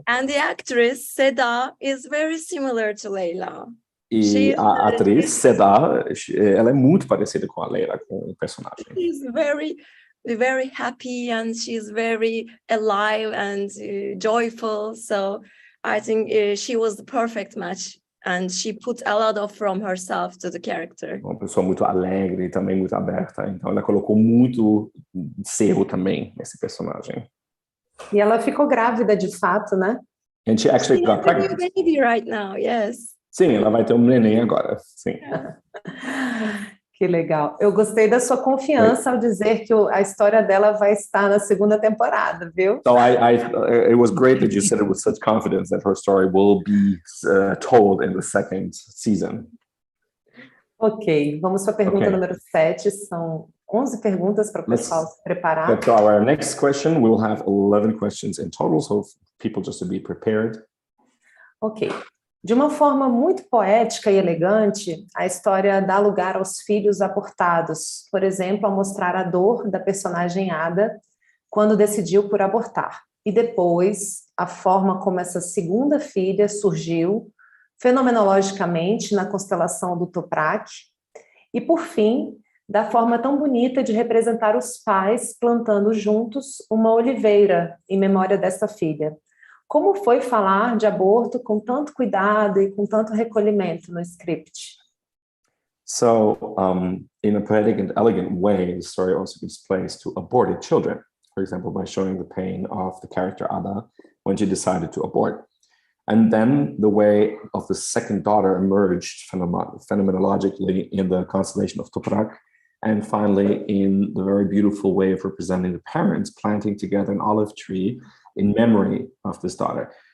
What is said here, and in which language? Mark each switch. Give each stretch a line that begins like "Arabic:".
English: And the actress, Seda, is very similar to Leila.
Portuguese: E a atriz, Seda, ela é muito parecida com a Leila, com o personagem.
English: She's very, very happy and she's very alive and joyful. So I think she was the perfect match. And she put a lot of from herself to the character.
Portuguese: Uma pessoa muito alegre e também muito aberta. Então, ela colocou muito seu também nesse personagem. E ela ficou grávida de fato, né?
English: And she actually got pregnant. She has a baby right now, yes.
Portuguese: Sim, ela vai ter um neném agora, sim. Que legal. Eu gostei da sua confiança ao dizer que a história dela vai estar na segunda temporada, viu?
English: So it was great that you said it with such confidence that her story will be told in the second season.
Portuguese: Ok, vamos para a pergunta número 7. São 11 perguntas para o pessoal se preparar.
English: So our next question, we'll have 11 questions in total, so people just to be prepared. Ok.
Portuguese: De uma forma muito poética e elegante, a história dá lugar aos filhos abortados, por exemplo, ao mostrar a dor da personagem Ada quando decidiu por abortar. E depois, a forma como essa segunda filha surgiu, fenomenologicamente, na constelação do Toprak. E, por fim, da forma tão bonita de representar os pais plantando juntos uma oliveira em memória dessa filha. Como foi falar de aborto com tanto cuidado e com tanto recolhimento no script?
English: So, in a poetic and elegant way, the story also gives place to aborted children, for example, by showing the pain of the character Ada when she decided to abort. And then the way of the second daughter emerged phenomenologically in the constellation of Toprak, and finally in the very beautiful way of representing the parents planting together an olive tree in memory of this daughter.